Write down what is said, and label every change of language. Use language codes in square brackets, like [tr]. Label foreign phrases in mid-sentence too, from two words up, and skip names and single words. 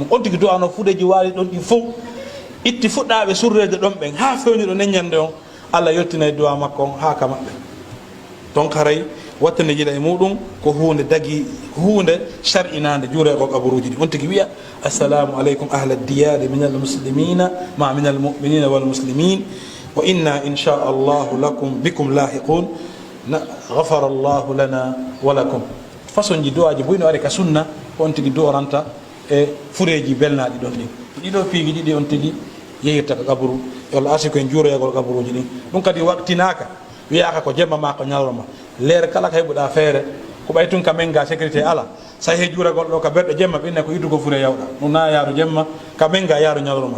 [ff] on tigui duwano fuɗeji waali ɗon ɗin fof itti fuɗɗaɓe surrede ɗon ɓen ha fewniɗo neññande on, allah yettinay duwa makko on ha ka maɓɓe. donc haray wattande jiɗa e muɗum ko hunde dagui, ko hunde shar'inade juure ko kabaruji ɗi. [ar] on tigui wiya السلام عليكم أهل الديار من المسلمين ما من المؤمنين والمسلمين وإنا إن شاء الله لكم بكم لاحقون غفر الله لنا ولكم. [ff] façon ji duwaji boyno ari ka sunna on tigui duworanta e fureji belnaɗi ɗon ɗin. ɗiɗo piigi ɗiɗi on tigui yeyirta ko kabaru, yo Allah arsi koye juuroyagol kabaruji ɗin. ɗum kadi waqtinaka wiyaka ko jemma ma ko ñalorma, leere kala ko heɓuɗa feere ko ɓay tun ka men ga sécurité ala, sa he juuragol ɗo ka berɗe jemma ɓinne ko iddugo fure yawɗa ɗum na yaaru jemma ka men ga yaaru ñalorma.